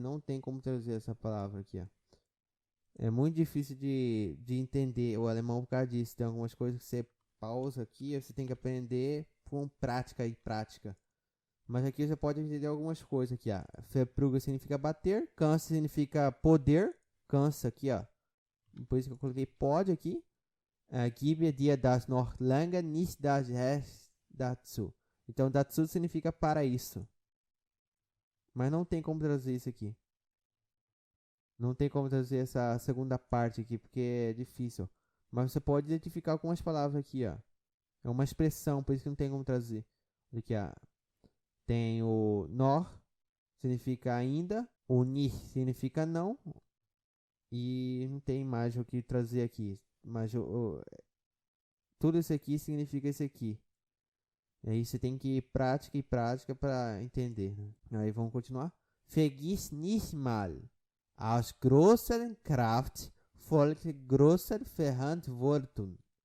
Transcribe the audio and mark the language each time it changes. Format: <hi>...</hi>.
<pt>Não tem como traduzir essa palavra aqui, ó. É muito difícil de entender o alemão por causa disso. Tem algumas coisas que você pausa aqui, você tem que aprender com prática e prática. Mas aqui você pode entender algumas coisas aqui, ó. Verprügeln significa bater, cansa significa poder, cansa aqui, ó. Por isso que eu coloquei pode aqui.</pt> <de>Gib dir das noch lange nicht das Recht dazu.</de> <pt>Então dazu significa para isso. Mas não tem como traduzir isso aqui. Não tem como traduzir essa segunda parte aqui, porque é difícil. Mas você pode identificar algumas palavras aqui, ó. É uma expressão, por isso que não tem como traduzir. Aqui, ó. Tem o nor, significa ainda. O nicht significa não. E não tem mais o que trazer aqui. Mas tudo isso aqui significa isso aqui. E aí você tem que ir prática e prática para entender. Né? Aí vamos continuar.</pt> <de>Vergiss nicht mal. Aus grosser Kraft folgt grosser Verantwortung.</de>